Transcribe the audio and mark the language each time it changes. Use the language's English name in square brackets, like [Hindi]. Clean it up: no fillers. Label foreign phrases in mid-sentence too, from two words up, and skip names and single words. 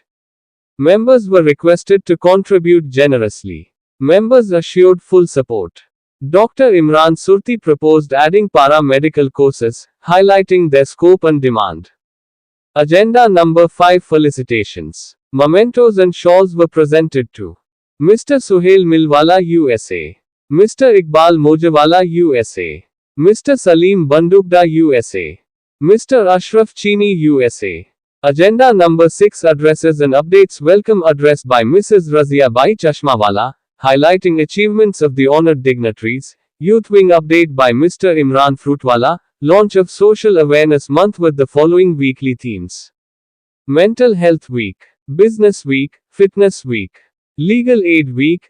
[English] Members were requested to contribute generously. Members assured full support. Dr. Imran Surti proposed adding para-medical courses, highlighting their scope and demand. Agenda number 5, felicitations. Mementos and shawls were presented to Mr. Suhail Milwala, USA. Mr. Iqbal Mojawala, USA. Mr. Salim Bandukda, USA. Mr. Ashraf Chini, USA. Agenda number 6, addresses and updates. Welcome address by Mrs. Razia Bai Chashmawala, highlighting achievements of the honored dignitaries. Youth Wing update by Mr. Imran Fruitwala, launch of Social Awareness Month with the following weekly themes: Mental Health Week, Business Week, Fitness Week, Legal Aid Week.